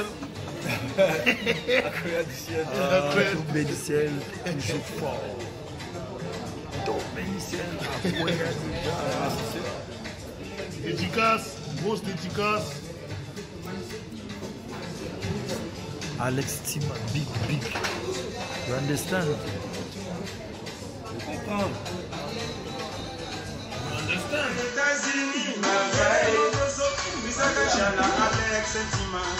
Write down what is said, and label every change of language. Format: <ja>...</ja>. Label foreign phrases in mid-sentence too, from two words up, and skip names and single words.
<fr>Akoya du ciel. Tombé du ciel, toujours fort. Tombé du ciel, Akoya déjà. Dédicace, grosse dédicace. Alex Tima, big.</fr> <en>You understand? You comprends? You understand?</en> <fr>États-Unis, merveille. Alex Tima.</fr>